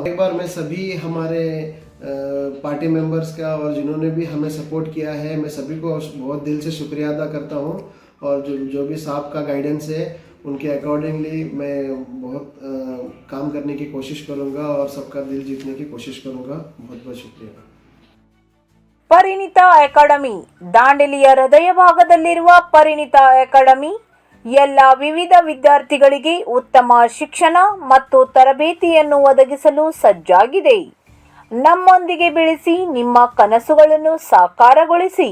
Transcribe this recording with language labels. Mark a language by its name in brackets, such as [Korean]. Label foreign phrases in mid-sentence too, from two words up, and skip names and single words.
[Hindi] एक बार मैं सभी हमारे पार्टी मेंबर्स का और जिन्होंने भी हमें सपोर्ट किया है, मैं सभी को बहुत दिल से शुक्रिया अदा करता हूँ. और जो भी साहब का गाइडेंस है उनके अकॉर्डिंगली मैं बहुत काम करने की कोशिश करूँगा और सबका दिल जीतने की कोशिश करूँगा. बहुत बहुत शुक्रिया. [Kannada] ಪರಿಣಿತ ಅಕಾಡೆಮಿ. ದಾಂಡೇಲಿಯ ಹೃದಯ ಭಾಗದಲ್ಲಿರುವ ಪರಿಣಿತ ಅಕಾಡೆಮಿ ಎಲ್ಲ ವಿವಿಧ ವಿದ್ಯಾರ್ಥಿಗಳಿಗೆ ಉತ್ತಮ ಶಿಕ್ಷಣ ಮತ್ತು ತರಬೇತಿಯನ್ನು ಒದಗಿಸಲು ಸಜ್ಜಾಗಿದೆ. ನಮ್ಮೊಂದಿಗೆ ಬೆಳೆಸಿ ನಿಮ್ಮ ಕನಸುಗಳನ್ನು ಸಾಕಾರಗೊಳಿಸಿ.